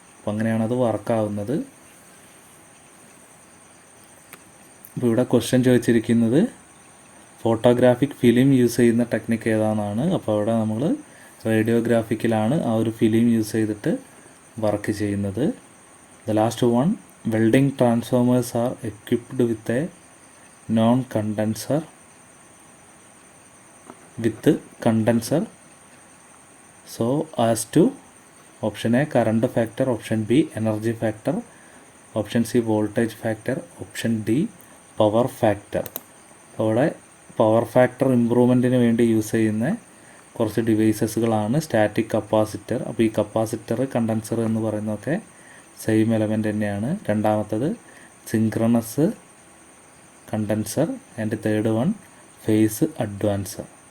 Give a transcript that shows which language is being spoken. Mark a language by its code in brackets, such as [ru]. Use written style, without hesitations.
[ml] അപ്പോൾ അങ്ങനെയാണ് അത് വർക്കാവുന്നത്. അപ്പോൾ ഇവിടെ ക്വസ്റ്റ്യൻ ചോദിച്ചിരിക്കുന്നത് ഫോട്ടോഗ്രാഫിക് ഫിലിം യൂസ് ചെയ്യുന്ന ടെക്നിക്ക് ഏതാണെന്നാണ്. അപ്പോൾ അവിടെ നമ്മൾ റേഡിയോഗ്രാഫിക്കിലാണ് ആ ഒരു ഫിലിം യൂസ് ചെയ്തിട്ട് വർക്ക് ചെയ്യുന്നത്. [en] The last one, welding transformers are equipped with a non condenser with condenser so as to option A current factor, option B energy factor, option C voltage factor, option D power factor. [ml] അവിടെ power factor ഇമ്പ്രൂവ്മെൻറ്റിന് വേണ്ടി use ചെയ്യുന്ന കുറച്ച് ഡിവൈസസുകളാണ് static capacitor. അപ്പോൾ ഈ capacitor condenser എന്ന് പറയുന്നതൊക്കെ same element തന്നെയാണ്. രണ്ടാമത്തത് synchronous condenser and third one face advancer.